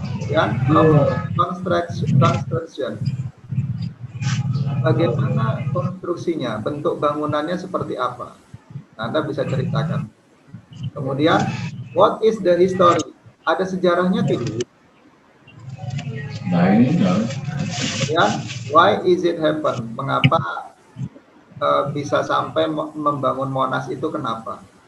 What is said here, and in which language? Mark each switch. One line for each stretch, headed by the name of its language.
Indonesian: Ya, construction. Bagaimana konstruksinya? Bentuk bangunannya seperti apa? Nah, Anda bisa ceritakan. Kemudian,
English: what is the history?
Indonesian: Ada sejarahnya tidak? Kemudian,
English: why is it happen?
Indonesian: Mengapa bisa sampai membangun Monas itu, kenapa?